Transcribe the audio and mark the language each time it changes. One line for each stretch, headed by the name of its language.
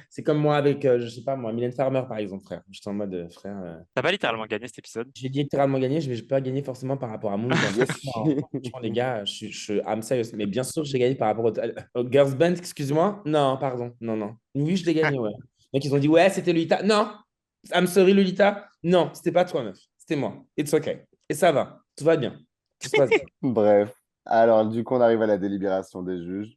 French: C'est comme moi avec, je sais pas moi, Mylène Farmer, par exemple, frère. J'étais en mode, frère. T'as pas littéralement gagné cet épisode. J'ai littéralement gagné, je vais pas gagner forcément par rapport à mon idole.
English: Yes.
French: Franchement, les gars,
English: I'm serious.
French: Mais bien sûr, j'ai gagné par rapport au Girls Band, excuse-moi. Non, pardon. Non. Oui, je l'ai gagné, ouais. Donc, ils ont dit, ouais, c'était Lolita. Non,
English: I'm sorry,
French: Lolita. Non, c'était pas toi, meuf. C'était moi.
English: It's okay.
French: Et ça va. Tout va bien. Tout se passe bien. Bref. Alors, du coup, on arrive à la délibération des juges.